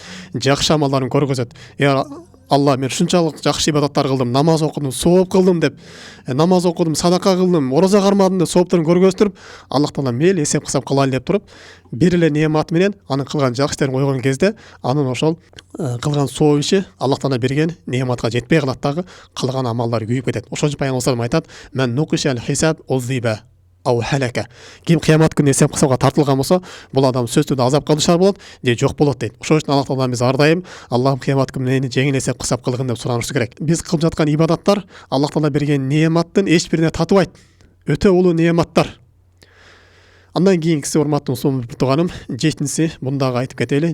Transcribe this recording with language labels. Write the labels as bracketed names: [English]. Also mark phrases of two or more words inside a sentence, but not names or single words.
[Kyrgyz] Жакшы амалдарын көргөзөт. Алла, мен шунчалык жакшы ибадаттар кылдым, намаз окудум, сооп кылдым деп, намаз окудум, садака кылдым, ораза кармадым деп сооптарын көргөзтүрүп, Аллах таала мейли эсеп-кысап кылайлы деп туруп, бир эле неамат менен анын кылган жакшы иштерин койгон кезде, анын ошол кылган сооп иши Аллах таала берген неаматка жетпей калат дагы, кылган амалдары күйүп кетет. Ошон үчүн пайгамбар [Arabic] صلى الله عليه وسلم [Kyrgyz] айтат: [Arabic] "من نوقش الحساب عذب أو هلك". [Kyrgyz] Ким кыямат күнү эсеп-кысапка тартылган болсо, бул адам сөзсүз азапка душар болот, же жок болот дейт. Ошон үчүн Аллах таала биз ар дайым Аллахым кыямат күнү мени жеңил эсеп-кысап кылгын деп суранышыбыз керек. Биз кылып жаткан ибадаттар Аллах таала берген неаматтын эч бирине татыбайт. Өтө улуу неаматтар. Андан кийинкиси, урматтуу мусулман тууганым, жетинчиси, бундагы айтып кетели.